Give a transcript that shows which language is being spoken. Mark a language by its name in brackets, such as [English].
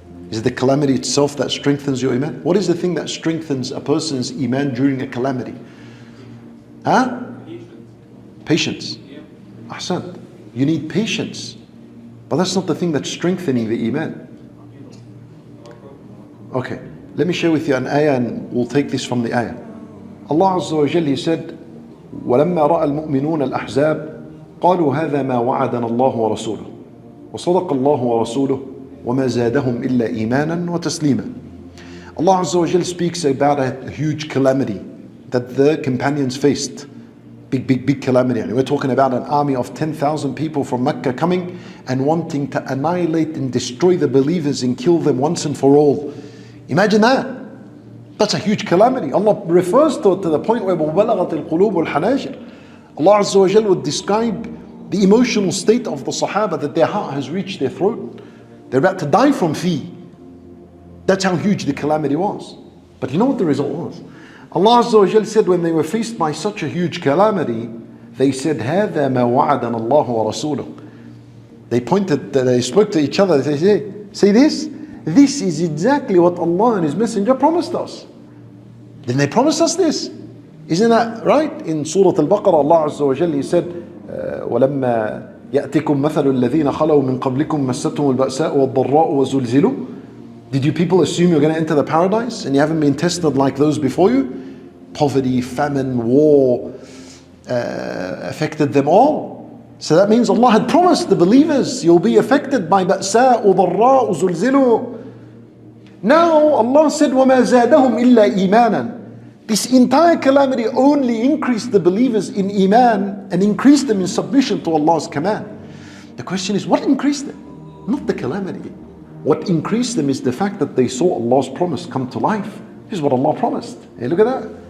[English] Is it the calamity itself that strengthens your iman? What is the thing that strengthens a person's iman during a calamity? Huh? Patience. Ahsan. You need patience. But that's not the thing that's strengthening the iman. Okay, let me share with you an ayah and we'll take this from the ayah. Allah Azza wa Jalla, He said, [Arabic] وَلَمَّا رَأَى الْمُؤْمِنُونَ الْأَحْزَابَ قَالُوا هَذَا مَا وَعَدَنَا اللَّهُ وَرَسُولُهُ وَصَدَقَ اللَّهُ وَرَسُولُهُ وَمَا زَادَهُمْ إِلَّا إِيمَانًا وَتَسْلِيمًا. [English] Allah Azza wa Jalla speaks about a huge calamity that the companions faced. Big calamity. And we're talking about an army of 10,000 people from Mecca coming and wanting to annihilate and destroy the believers and kill them once and for all. Imagine that. That's a huge calamity. Allah refers to it to the point where [Arabic] وَبَلَغَتِ الْقُلُوبُ الْحَنَاجِرِ. [English] Allah Azza wa Jal would describe the emotional state of the Sahaba, that their heart has reached their throat. They're about to die from fear. That's how huge the calamity was. But you know what the result was? Allah Azza wa Jal said when they were faced by such a huge calamity, they said, [Arabic] هَذَا مَا وَعَدَنَ اللَّهُ وَرَسُولُهُ. [English] They spoke to each other, they said, say this? This is exactly what Allah and His Messenger promised us. Didn't they promise us this? Isn't that right? In Surah Al-Baqarah, Allah Azza wa Jalla, He said, [Arabic] وَلَمَّا يَأْتِكُمْ مَثَلُ الَّذِينَ خَلَوْا مِنْ قَبْلِكُمْ مَسَّتْهُمُ الْبَأْسَاءُ وَالضَّرَّاءُ وَزُلْزِلُوا. [English] Did you people assume you're going to enter the paradise and you haven't been tested like those before you? Poverty, famine, war affected them all. So that means Allah had promised the believers, you'll be affected by [Arabic] بَأْسَاءُ وَضَرَّاءُ وَزُلْزِلُوا. [English] Now Allah said, [Arabic] وَمَا زَادَهُمْ إِلَّا إِيمَانًا. [English] This entire calamity only increased the believers in iman and increased them in submission to Allah's command. The question is, what increased them? Not the calamity. What increased them is the fact that they saw Allah's promise come to life. This is what Allah promised. Hey, look at that.